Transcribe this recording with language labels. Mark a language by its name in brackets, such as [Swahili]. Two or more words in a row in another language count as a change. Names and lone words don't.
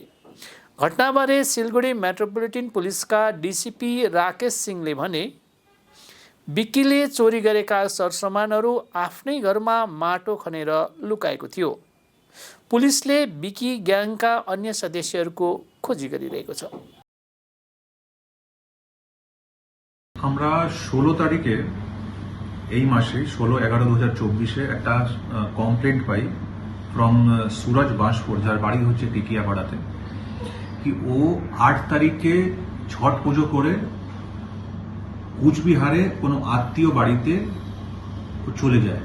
[Nepali] घटनाबारे सिलगढी मेट्रोपोलिटन पुलिसका डिसिपी राकेश सिंहले भने, बिक्कीले चोरी गरेका सरसामानहरू आफ्नै घरमा माटो खनेर लुकाएको थियो। पुलिसले बिक्की ग्याङका अन्य सदस्यहरूको खोजी गरिरहेको छ। [Bangla] আমরা 16 তারিখে এই মাসে 16/11/2024 একটা কমপ্লেন্ট পাই ফ্রম সুরজ বাঁশপুর, যার বাড়ি হচ্ছে টিকিয়াপাড়াতে, কি ও 8 তারিখে ছট পুজো করে কুচবিহারে কোনো আত্মীয় বাড়িতে চলে যায়।